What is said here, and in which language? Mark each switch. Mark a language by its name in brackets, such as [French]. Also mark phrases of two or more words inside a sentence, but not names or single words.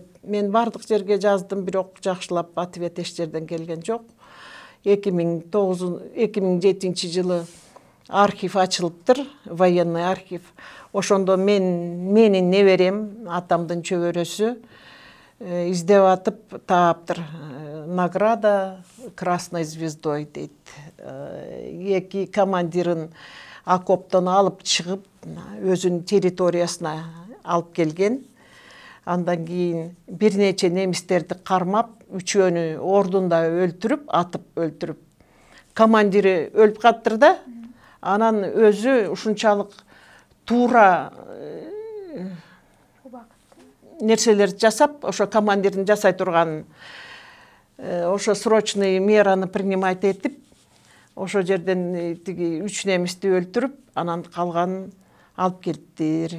[Kyrgyz] Мен бардык жерге жаздым, бирок жакшылап ответ эч жерден келген жок. 2007 жылы архив ачылыптыр, [Russian] военный архив. [Kyrgyz] Ошондо менин неберем, атамдын чөбөрөсү издеп атып тааптыр. [Russian] Награда Красной звездой дейт. [Kyrgyz] Эки командирин окоптон алып чыгып, өзүнүн территориясына алып келген. Андан кийин бир нече немистерди кармап, үчөөнү ордунда өлтүрүп, атып өлтүрүп. Командири өлүп калыптыр да. Анан өзү ушунчалык туура нерселерди жасап, ошо командирдин жасай турган ошо [Russian] срочный мераны принимать [Kyrgyz] этип, ошо жерден тиги 3 немисти өлтүрүп, анан калганын алып келиптир.